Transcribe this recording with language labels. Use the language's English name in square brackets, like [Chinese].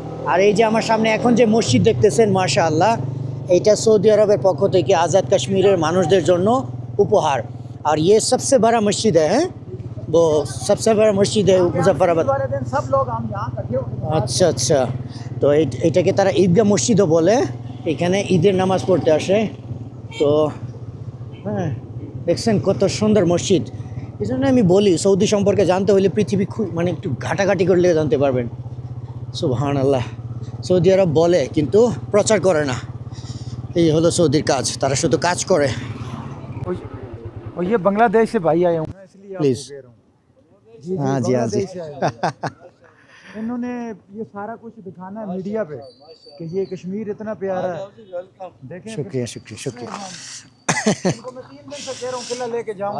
[Bangla] আর এই যে আমার সামনে এখন যে মসজিদ দেখতেছেন, মাশাআল্লাহ, এইটা সৌদি আরবের পক্ষ থেকে আজাদ কাশ্মীরের মানুষদের জন্য উপহার। [Hindi] और ये सबसे बड़ा मस्जिद है वो सबसे बड़ा मस्जिद है मुजफ्फराबाद। वाले दिन सब लोग हम यहाँ इकट्ठे होके [Bangla] আচ্ছা আচ্ছা, তো এটাকে তারা ঈদগাহ মসজিদও বলে, এখানে ঈদের নামাজ পড়তে আসে। তো হ্যাঁ, দেখছেন কত সুন্দর মসজিদ। এই জন্য আমি বলি সৌদি সম্পর্কে জানতে হলে পৃথিবী খুব মানে একটু ঘাটাঘাটি করলে জানতে পারবেন। সুবহানাল্লাহ। সৌদি আরব বলে কিন্তু প্রচার করে না, এই হলো সৌদির কাজ, তারা শুধু কাজ করে। [Hindi] और ये बांग्लादेश से भाई आए हूँ मैं, इसलिए आपको [English] Please. [Hindi] कह रहा हूँ। जी हाँ जी, हाँ जी। बांग्लादेश से आए हैं। इन्होंने ये सारा कुछ दिखाना है मीडिया पे कि ये कश्मीर इतना प्यारा है, देखें। शुक्रिया शुक्रिया शुक्रिया। इनको मैं 3 दिन से कह रहा हूँ किला लेके जाऊंगा।